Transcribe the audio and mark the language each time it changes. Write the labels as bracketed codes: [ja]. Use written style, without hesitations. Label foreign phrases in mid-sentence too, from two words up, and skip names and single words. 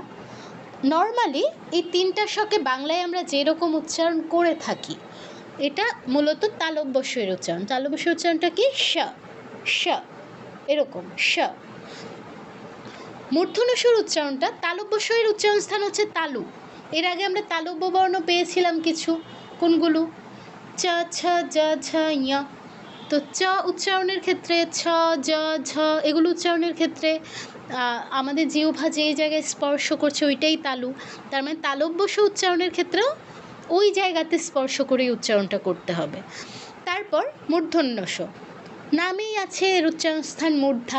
[bn] নর্মালি এই তিনটা স্বকে বাংলায় আমরা যেরকম উচ্চারণ করে থাকি, এটা মূলত তালব্য স্বরের উচ্চারণ। তালব্য স্বরের উচ্চারণটা কি? স স, এরকম স। মূর্ধন্য স্বর উচ্চারণটা, তালব্য স্বরের উচ্চারণ স্থান হচ্ছে তালু। এর আগে আমরা তালব্য বর্ণ পেয়েছিলাম কিছু, কোনগুলো? চ, ছ, জ, ঝ, ঞ। তো চ উচ্চারণের ক্ষেত্রে, ছ, জ, ঝ এগুলো উচ্চারণের ক্ষেত্রে আমাদের জিহ্বা যেই জায়গায় স্পর্শ করছে ওইটাই তালু। তার মানে তালব্য স্বর উচ্চারণের ক্ষেত্রেও ওই জায়গাতে স্পর্শ করেই উচ্চারণটা করতে হবে। তারপর মূর্ধন্য স, নামেই আছে এর উচ্চারণ স্থান মূর্ধা।